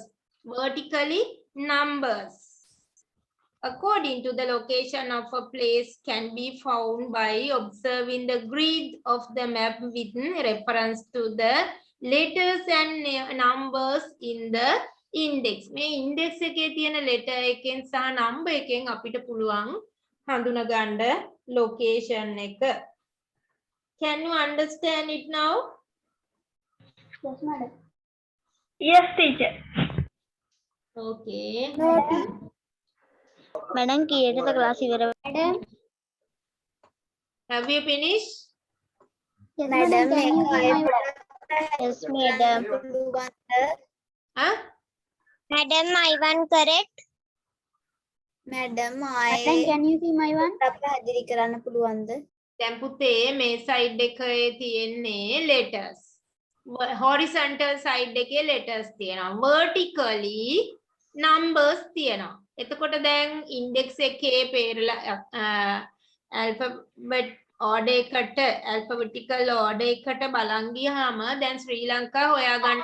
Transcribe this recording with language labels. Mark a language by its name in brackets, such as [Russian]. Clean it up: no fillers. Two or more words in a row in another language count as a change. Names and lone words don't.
[English] Vertically numbers. According to the location of a place can be found by observing the grid of the map with reference to the letters and numbers in the index. [Sinhala] මේ index එකේ තියෙන letter එකෙන් සහ number එකෙන් අපිට පුළුවන් හඳුනා ගන්න location එක. [English] Can you understand it now? Yes madam. Yes, teacher. Okay. [Sinhala] මැඩම් කීයටද ක්ලාස් ඉවර [English] Madam. Have you finished? Yes madam. Yes, madam. Huh? Madam, I want correct. මැඩම් Madam, [Sinhala] ආයේ [English] can you see my one? [Sinhala] පැහැදිලි කරන්න පුළුවන්ද? දැන් පුතේ මේ side එකේ තියෙන්නේ letters. [English] horizontal side [Sinhala] එකේ letters තියෙනවා. [English] vertically numbers [Sinhala] තියෙනවා. එතකොට දැන් index එකේ [English] alphabet order [Sinhala] එකට [English] alphabetical order [Sinhala] එකට බලන් ගියාම දැන් ශ්‍රී ලංකා හොයාගන්න.